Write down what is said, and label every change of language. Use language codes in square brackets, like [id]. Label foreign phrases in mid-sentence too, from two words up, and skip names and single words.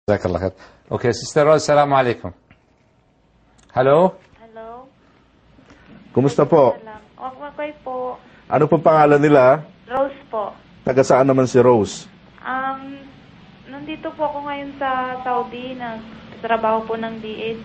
[ar] جزاك الله خير. [en] Okay, Sister Rose, [ar] السلام عليكم. [en] Hello? Hello? [tl] Kumusta po? Okay po. Ano pong pangalan nila? Rose po. Taga saan naman si Rose? Nandito po ako ngayon sa Saudi, nagtatrabaho po ng DH.